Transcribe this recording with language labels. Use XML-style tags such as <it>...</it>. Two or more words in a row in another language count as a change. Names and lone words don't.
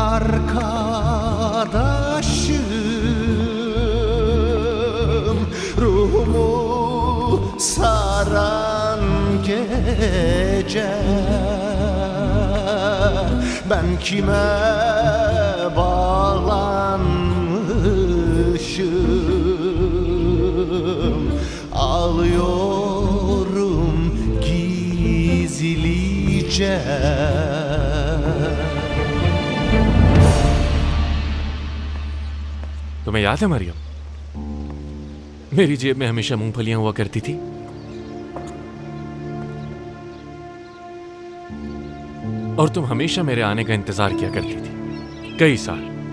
<tr>arkadaşım, ruhumu saran gece, ben kime bağlanmışım, ağlıyorum gizlice.</tr> <hi>तुम्हें याद है मरियम, मेरी जेब में हमेशा मूंगफलियां हुआ करती थी। और तुम हमेशा मेरे आने का इंतजार किया करती थी, कई साल।</hi>